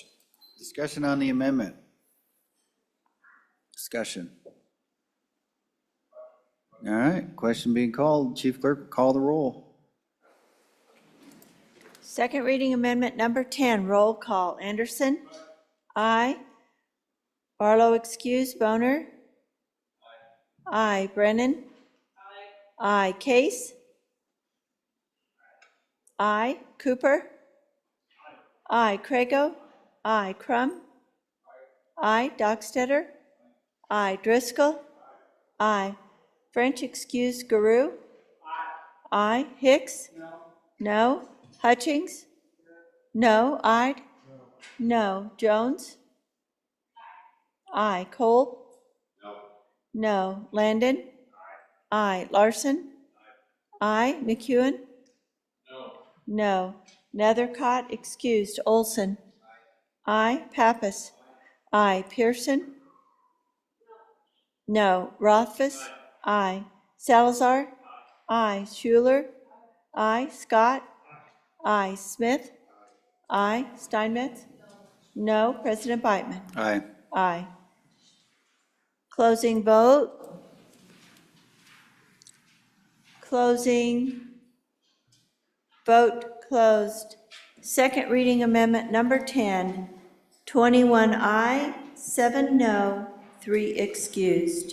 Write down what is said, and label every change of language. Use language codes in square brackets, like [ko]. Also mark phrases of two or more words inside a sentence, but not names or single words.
[en] Discussion on the amendment. Discussion. All right, question being called. Chief Clerk, call the roll. Second reading amendment number 10, roll call. Anderson? Aye. Barlow excused. Boner? Aye. Brennan? Aye. Case? Aye. Cooper? Aye. Crago? Aye. Crum? Aye. Dockstetter? Aye. Driscoll? Aye. French excused. Garou? Aye. Hicks? No. Hutchings? No. Ide? No. Jones? Aye. Cole? No. Landon? Aye. Larson? Aye. McEwen? No. Nethercott excused. Olson? Aye. Pappas? Aye. Pearson? No. Rothfuss? Aye. Salazar? Aye. Schuler? Aye. Scott? Aye. Smith? Aye. Steinmetz? No. President Beitman? Aye. Aye. Closing vote. Closing. Vote closed. Second reading amendment number 10, 21 aye, 7 no, 3 excused.